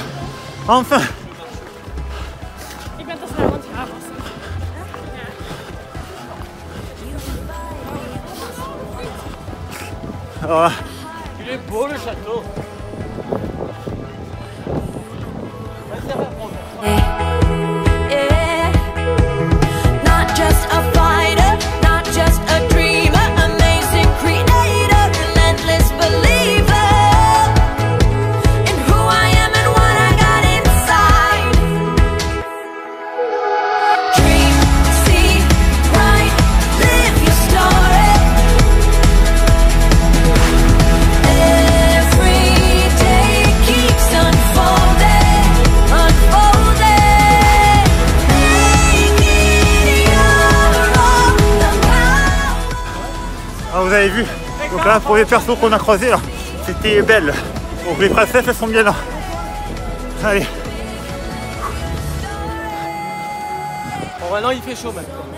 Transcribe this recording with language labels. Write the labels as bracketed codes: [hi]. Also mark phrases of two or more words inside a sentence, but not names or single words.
[fr] Enfin. [nl] Ik ben toch naar Landhaven. [fr] Alors, Il est beau le château. [en] Yeah. Not just a fighter, not just a dreamer, amazing creator, relentless believer in who I am and what I got inside. Dream, see, write, live your story. Every day keeps unfolding, unfolding. [fr] ah, vous avez vu. Donc là, pour les persos qu'on a croisés là, c'était belle. Donc les princesses, elles sont bien là. Allez. Bon, maintenant il fait chaud maintenant.